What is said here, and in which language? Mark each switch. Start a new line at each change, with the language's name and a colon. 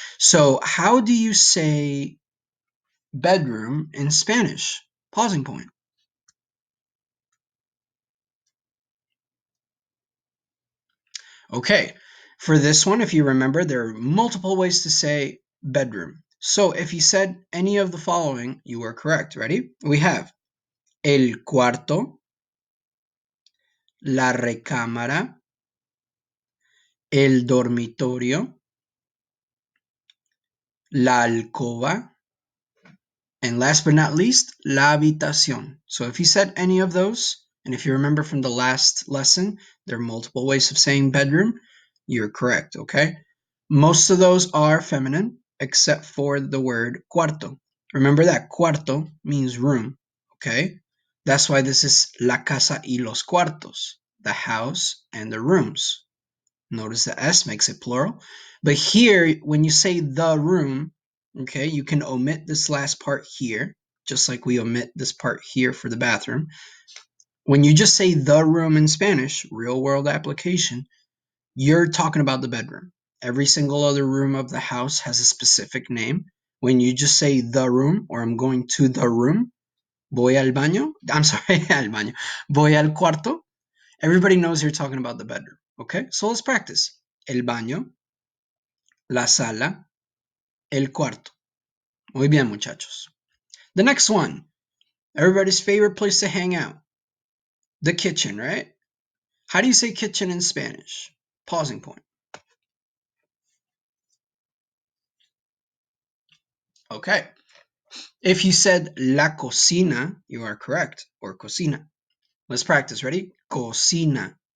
English: So how do you say bedroom in Spanish? Pausing point. Okay, for this one, if you remember, there are multiple ways to say bedroom. So if you said any of the following, you are correct. Ready? We have el cuarto, la recámara, el dormitorio, la alcoba, and last but not least, la habitación. So if you said any of those, and if you remember from the last lesson, there are multiple ways of saying bedroom, you're correct, okay? Most of those are feminine, except for the word cuarto. Remember that cuarto means room, okay? That's why this is
Spanish: la casa y los cuartos,
English: the house and the rooms. Notice the S makes it plural. But here, when you say the room, okay, you can omit this last part here, just like we omit this part here for the bathroom. When you just say the room in Spanish, real world application, you're talking about the bedroom. Every single other room of the house has a specific name. When you just say the room or I'm going to the room,
Spanish: voy al baño.
English: I'm sorry,
Spanish: al baño. Voy al cuarto.
English: Everybody knows you're talking about the bedroom. Okay, so let's practice.
Spanish: El baño, la sala, el cuarto. Muy bien, muchachos.
English: The next one, everybody's favorite place to hang out, the kitchen, right? How do you say kitchen in Spanish? Pausing point. Okay. If you said la cocina, you are correct, or cocina. Let's practice. Ready? Cocina.